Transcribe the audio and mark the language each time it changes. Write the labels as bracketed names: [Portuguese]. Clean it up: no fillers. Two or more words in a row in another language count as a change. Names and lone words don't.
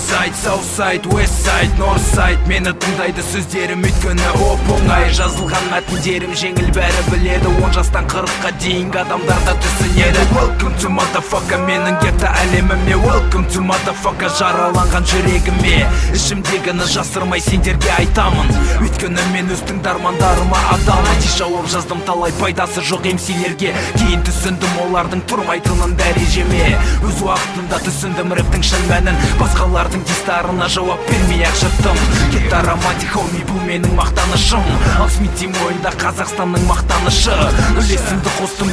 [English] Northside, Southside, Westside, Northside [Kazakh] Мені тыңдайды сөздерім өйткені оп-оңай жазылған мәтіндерім жеңіл бәрі біледі 10 жастан 40-қа дейінгі адамдарда түсінеді [English] Welcome to motherfucker [Kazakh] менің гетто әлеміме [English] Welcome to motherfucker [Kazakh] жараланған жүрегіме Ішімдегіні жасырмай сендерге айтамын Өйткені мен өз тыңдармандарыма адалмын жауап жаздым талай пайдасы жоқ MC-лерге Кейін түсіндім олардың тұрмайтынын дәрежеме Өз уақытында түсіндім рэптің шын мәнін Басқалардың дистарына жауап бермей-ақ жырттым Кетті романтик хоми бұл менің мақтанышым Ал Смити мойында Қазақстанның мақтанышы Үлесімді қостым